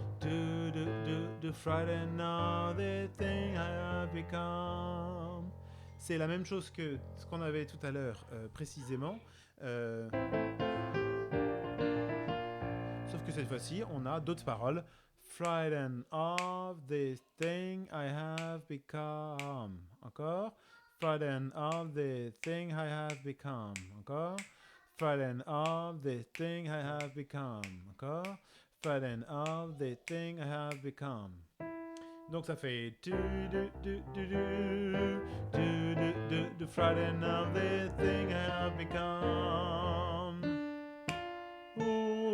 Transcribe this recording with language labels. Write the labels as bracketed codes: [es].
[en] Du, du, du, du, Friday now, the thing I have become. [fr] C'est la même chose que ce qu'on avait tout à l'heure précisément. Sauf que cette fois-ci, on a d'autres paroles. [en] Frightened of this thing I have become. [fr] Encore. [en] Frightened of this thing I have become. [fr] Encore. [en] Frightened of this thing I have become. [fr] Encore. [en] Frightened of this thing I have become. [fr] Donc ça fait du du du du du du du du du [en] frightened of this thing I have become. [fr] Ooh.